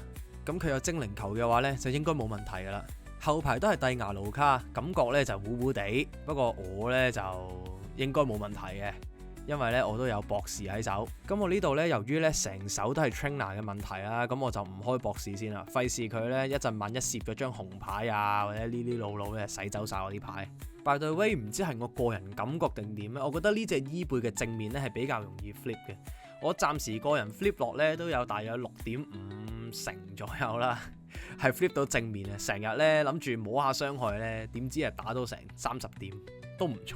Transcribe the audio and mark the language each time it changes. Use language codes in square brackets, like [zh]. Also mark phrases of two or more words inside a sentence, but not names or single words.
[yue] 咁佢有精靈球嘅話呢，就應該冇問題噶啦。後排都係蒂牙盧卡，感覺呢就糊糊地，不過我呢就應該冇問題嘅。因為咧我都有博士喺手。咁我呢度咧由於咧成手都係 trainer 嘅問題啦，咁我就唔開博士先啦，費事佢咧一陣萬一攝咗張紅牌啊，或者呢啲老佬咧洗走晒我啲牌。 [en] By the way， [yue] 唔知係我個人感覺定點咧，我覺得呢隻伊貝嘅正面咧係比較容易 flip 嘅。我暫時個人 flip 落咧都有大約6.5成左右啦，係 flip 到正面啊！成日咧諗住摸下傷害咧，點知係打到成30點，都唔錯。